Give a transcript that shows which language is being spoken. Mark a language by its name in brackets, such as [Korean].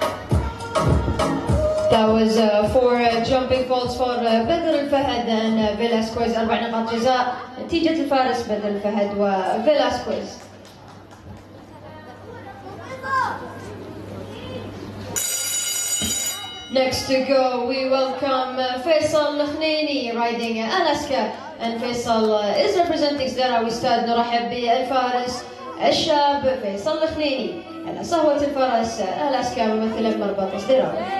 [English] That was 4 jumping faults for بدر الفهد and Velasquez. [Arabic] 4 نقاط جزاء نتيجة الفارس بدر الفهد وفيلاسكويز. [English] Next to go, we welcome Faisal Khneni riding Alaska, and Faisal is representing Sdarawi Stad. [Arabic] نرحب بالفارس الشاب فيصل الخنيني على صهوة الفرس ألاسكا ممثلا مربط سدراوي.